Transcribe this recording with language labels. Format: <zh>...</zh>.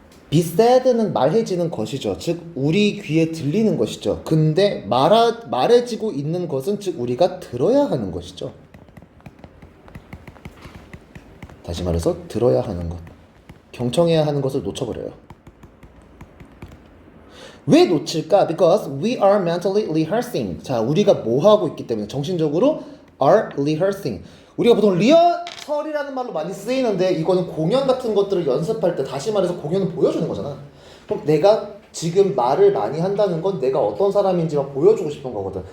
<ko>be said는 말해지는 것이죠. 즉 우리 귀에 들리는 것이죠. 근데 말해지고 있는 것은 즉 우리가 들어야 하는 것이죠. 다시 말해서 들어야 하는 것. 경청해야 하는 것을 놓쳐버려요. 왜 놓칠까?</ko> <en>Because we are mentally rehearsing.</en> <ko>자, 우리가 뭐 하고 있기 때문에 정신적으로</ko> <en>are rehearsing.</en> <ko>우리가 보통 리허설이라는 말로 많이 쓰이는데 이거는 공연 같은 것들을 연습할 때 다시 말해서 공연을 보여주는 거잖아. 그럼 내가 지금 말을 많이 한다는 건 내가 어떤 사람인지 막 보여주고 싶은 거거든.</ko>